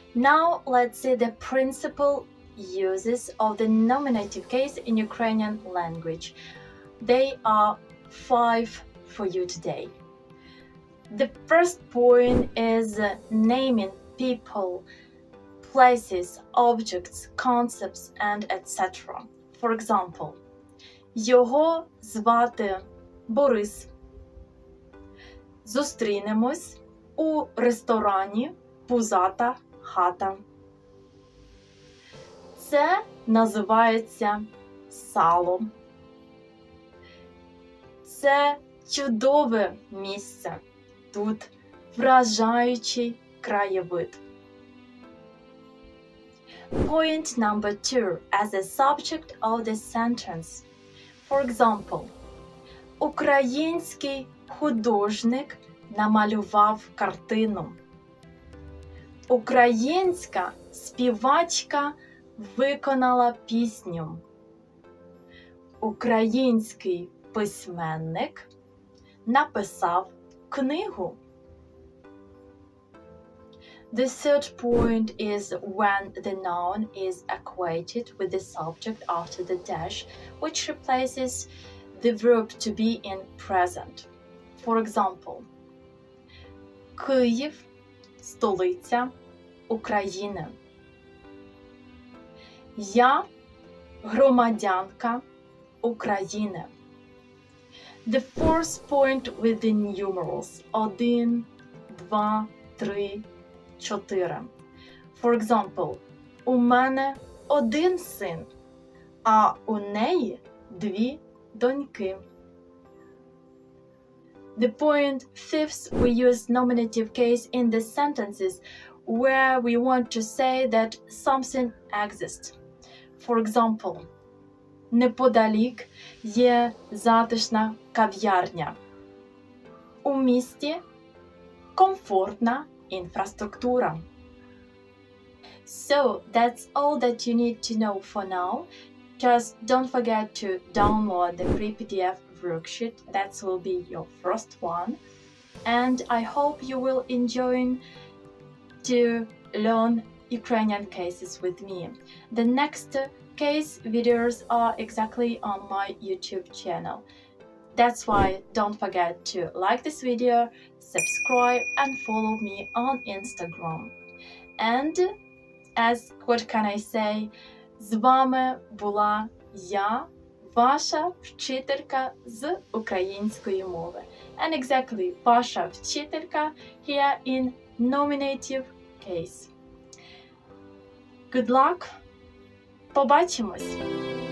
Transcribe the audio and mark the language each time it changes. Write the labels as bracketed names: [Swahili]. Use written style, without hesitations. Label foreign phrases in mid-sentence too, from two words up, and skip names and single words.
[English] Now let's see the principal uses of the nominative case in Ukrainian language. They are 5 for you today. The first point is naming people, places, objects, concepts, and etc. For example, [Ukrainian] його звати Борис. Зустрінемось у ресторані «Пузата хата». Це називається сало. Це чудове місце. Тут вражаючий краєвид. [English] Point number 2 as a subject of the sentence. For example, [Ukrainian] український художник намалював картину. Українська співачка виконала пісню. Український письменник написав книгу. [English] The third point is when the noun is equated with the subject after the dash, which replaces the verb to be in present. For example, [Ukrainian] Київ – столиця України. Я – громадянка України. [English] The fourth point with the numerals 1, 2, 3, 4. For example, [Ukrainian] у мене один син, а у неї 2 доньки. [English] The point fifth, we use nominative case in the sentences where we want to say that something exists. For example, [Ukrainian] неподалік є затишна кав'ярня. У місті комфортна інфраструктура. [English] So that's all that you need to know for now. Just don't forget to download the free PDF worksheet. That will be your first one. And I hope you will enjoy to learn Ukrainian cases with me. The next case videos are exactly on my YouTube channel. That's why don't forget to like this video, subscribe and follow me on Instagram. And as what can I say, [Ukrainian] з вами була я, ваша вчителька з української мови. [English] And exactly, [Ukrainian] ваша вчителька [English] here in nominative case. Good luck! [Ukrainian] Побачимось!